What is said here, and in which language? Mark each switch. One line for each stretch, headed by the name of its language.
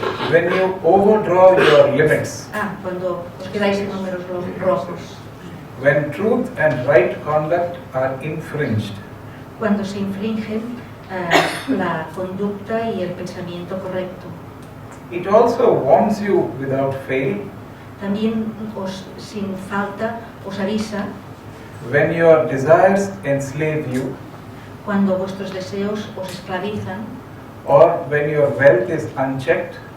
English: when you overdraw your limits,
Spanish: Cuando os quedáis en números rojos,
English: when truth and right conduct are infringed,
Spanish: cuando se infringen la conducta y el pensamiento correcto.
English: it also warns you without fail
Spanish: También sin falta os avisa
English: when your desires enslave you,
Spanish: cuando vuestros deseos os esclavizan
English: or when your wealth is unchecked.